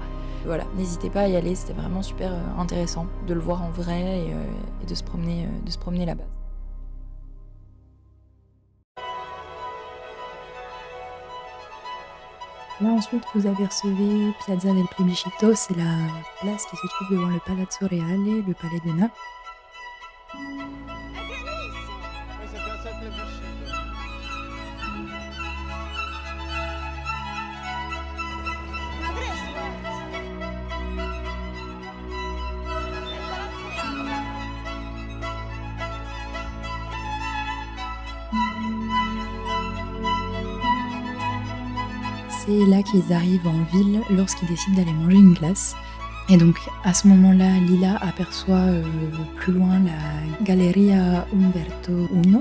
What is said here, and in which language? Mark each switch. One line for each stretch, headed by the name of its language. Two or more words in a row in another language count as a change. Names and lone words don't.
French: Voilà, n'hésitez pas à y aller, c'était vraiment super intéressant de le voir en vrai et de se promener là-bas. Là ensuite vous apercevez Piazza del Plebiscito, c'est la place qui se trouve devant le Palazzo Reale, le palais de Naples.
Italian: Questa è Piazza del Plebiscito. Ma presto! È Palazzo Reale.
French: C'est là qu'ils arrivent en ville lorsqu'ils décident d'aller manger une glace. Et donc à ce moment-là, Lila aperçoit plus loin la Galleria Umberto I.